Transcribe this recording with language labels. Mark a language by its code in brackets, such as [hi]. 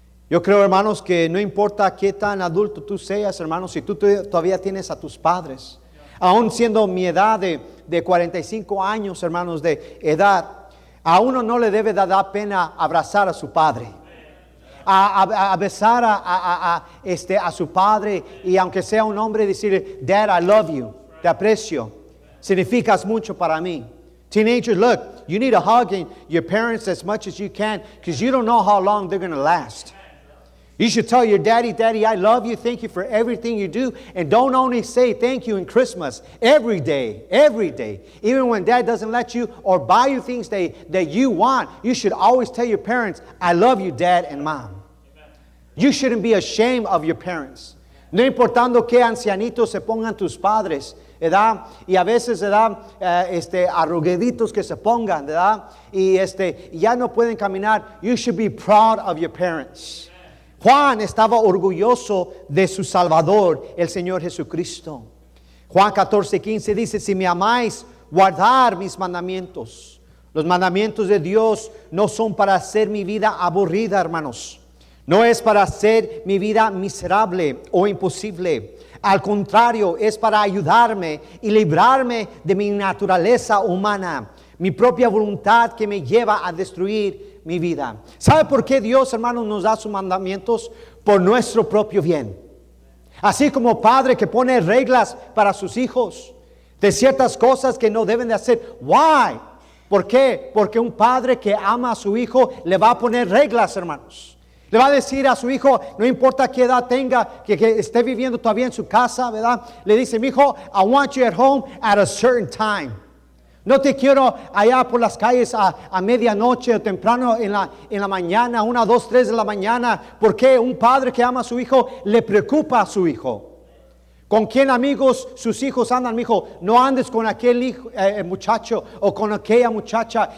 [es] Yo creo, hermanos, que no importa qué tan adulto tú seas, hermanos, si tú todavía tienes a tus padres, aún siendo mi edad de 45 años, hermanos, de edad, a uno no le debe dar pena abrazar a su padre, a besar a su padre, y aunque sea un hombre, decirle, [en] Dad, I love you, [es] te aprecio, significas mucho para mí. [en] Teenagers, look, you need to hug your parents as much as you can, because you don't know how long they're going to last. You should tell your daddy, Daddy, I love you. Thank you for everything you do. And don't only say thank you in Christmas. Every day, every day. Even when Dad doesn't let you or buy you things that you want, you should always tell your parents, I love you, Dad and Mom. You shouldn't be ashamed of your parents. [es] No importando qué ancianitos se pongan tus padres, ¿verdad? Y a veces, ¿verdad? Arrugaditos que se pongan, ¿verdad? Y ya no pueden caminar. [en] You should be proud of your parents. [es] Juan estaba orgulloso de su Salvador, el Señor Jesucristo. Juan 14:15 dice, si me amáis, guardar mis mandamientos. Los mandamientos de Dios no son para hacer mi vida aburrida, hermanos. No es para hacer mi vida miserable o imposible. Al contrario, es para ayudarme y librarme de mi naturaleza humana, mi propia voluntad que me lleva a destruir mi vida. ¿Sabe por qué Dios, hermanos, nos da sus mandamientos? Por nuestro propio bien. Así como padre que pone reglas para sus hijos de ciertas cosas que no deben de hacer. Why? ¿Por qué? Porque un padre que ama a su hijo le va a poner reglas, hermanos. Le va a decir a su hijo, no importa qué edad tenga, que esté viviendo todavía en su casa, ¿verdad? Le dice, mi hijo, [en] I want you at home at a certain time. [es] No te quiero allá por las calles a medianoche o temprano en la mañana, 1, 2, 3 de la mañana. Porque un padre que ama a su hijo le preocupa a su hijo. ¿Con quién amigos sus hijos andan, mijo? No andes con aquel muchacho o con aquella muchacha.